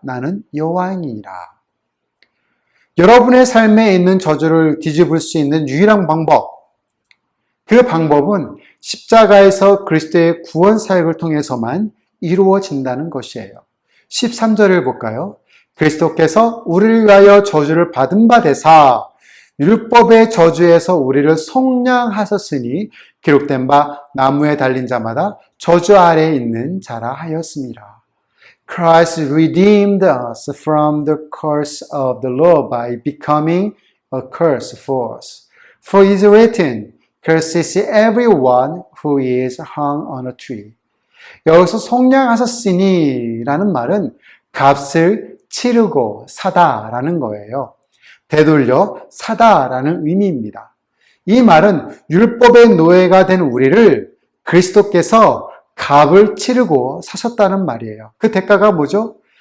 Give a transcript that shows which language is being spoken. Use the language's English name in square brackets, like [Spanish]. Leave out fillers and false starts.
[Korean] 나는 여호와이니라. 여러분의 삶에 있는 저주를 뒤집을 수 있는 유일한 방법, 그 방법은 십자가에서 그리스도의 구원 사역을 통해서만 이루어진다는 것이에요. 13절을 볼까요? 그리스도께서 우리를 위하여 저주를 받은 바 되사 율법의 저주에서 우리를 속량하셨으니 기록된 바 나무에 달린 자마다 저주 아래에 있는 자라 하였습니다. [English] Christ redeemed us from the curse of the law by becoming a curse for us. For it is written, Cursed is everyone who is hung on a tree. [Korean] 여기서 속량하셨으니 라는 말은 값을 치르고 사다라는 거예요. 되돌려 사다라는 의미입니다. 이 말은 율법의 노예가 된 우리를 그리스도께서 값을 치르고 사셨다는 말이에요. 그 대가가 뭐죠?